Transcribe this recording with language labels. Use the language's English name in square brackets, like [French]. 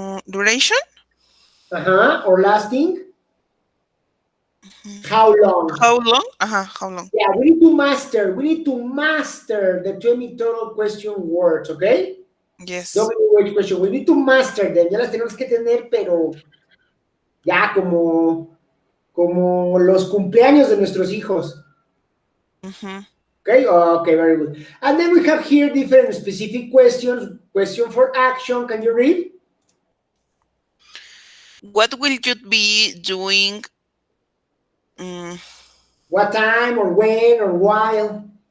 [English] Duration? Or lasting. How long? How long? How long? Yeah, we need to master the 20 total question words, okay? Yes. WH question. We need to master them. [Spanish] Ya las tenemos que tener, pero ya como los cumpleaños de nuestros hijos. Mm-hmm. [English] Okay, okay, very good. And then we have here different specific questions. Question for action. Can you read? What will you be doing? Mm, What time or when or while?